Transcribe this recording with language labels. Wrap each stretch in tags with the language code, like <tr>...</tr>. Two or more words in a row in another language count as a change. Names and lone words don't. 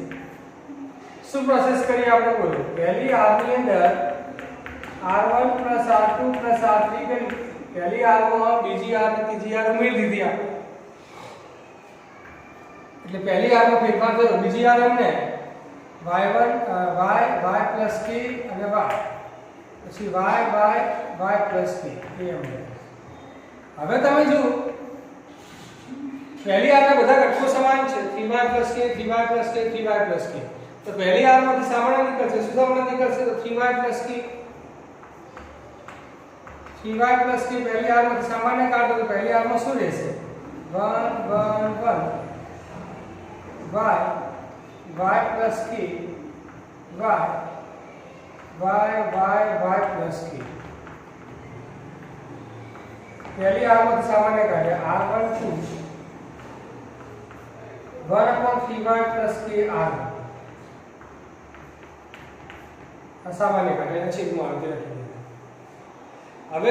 <gu>શું પ્રોસેસ કરીએ આપણે બોલો પહેલી r ની અંદર r1 r2 r3 કરી પહેલી r માં બીજી r અને ત્રીજી r ઉમેરી દીધી આપણે એટલે પહેલી r માં ફેરફાર થયો બીજી r એમને y1</gu> <en>y plus k</en> <gu>અને y પછી</gu> <en>y plus k</en> <gu>એ એમને। હવે તમે જો પહેલી r ના બધા ઘટકો સમાન છે</gu> <en>3y plus k 3y plus k 3y plus k</en> <gu>તો પહેલી r માંથી સામાન્ય નીકળશે શું સામાન્ય નીકળશે તો 3y plus k પહેલી r માંથી સામાન્ય કાઢો તો પહેલી r માં શું રહેશે 1 1 1</gu> <en>y plus k y plus k</en> <gu>પહેલી r માંથી સામાન્ય કાઢે r1 2</gu> <en>1/3y plus k</en> <gu>r સામાન્ય કાઢે અને છેદમાં આવી રાખી દે।</gu>